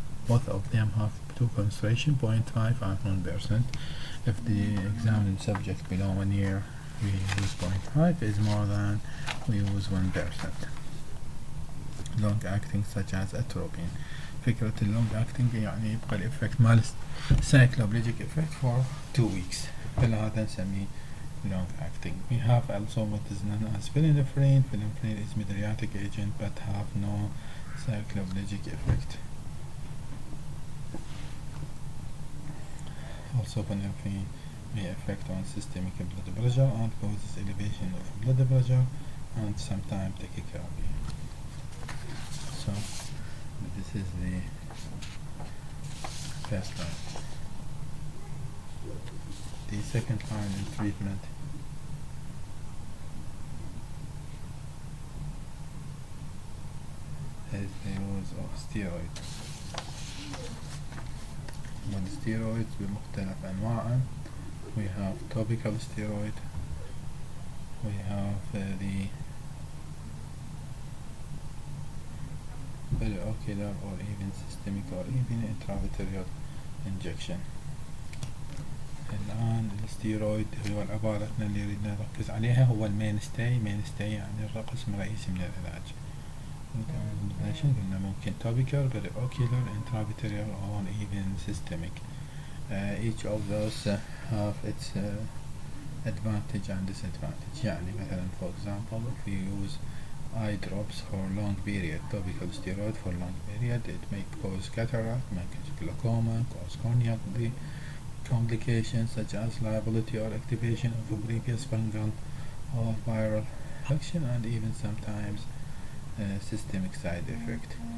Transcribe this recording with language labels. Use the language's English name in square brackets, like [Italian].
[English] Both of them have two concentration 0.5 and 1%. If the examined subject below 1 year we use 0.5, is more than we use 1%. long acting such as atropine. [Arabic] فكرة [English] اللونج acting [Arabic] يعني يبقى [English] الإفكت مال cycloplegic effect for 2 weeks، [Arabic] فلهذا نسميه [English] long acting. We have also what is known as phenylphrine. Phenylphrine is mydriatic agent but have no cycloplegic effect. Also phenylphrine may affect on systemic blood pressure and causes elevation of blood pressure and sometimes tachycardia. So this is the first line. The second line in treatment is the use of steroids. [Arabic] والsteroids بمختلف أنواعها. [English] We have topical steroid, we have the periocular or even systemic or even intravitreal injection. [Arabic] الآن الستيرويد هو العبارة اللي نريد نركز عليها، هو المينستي يعني الرقم الرئيسي من العلاج. قلنا ممكن [English] topical, periocular, intravitreal or even systemic. Each of those have its advantage and disadvantage. يعني مثلا for example if we use eye drops for long period, topical steroid for long period, it may cause cataract, may cause glaucoma, cause corneal complications such as liability or activation of a previous fungal or viral infection and even sometimes systemic side effect.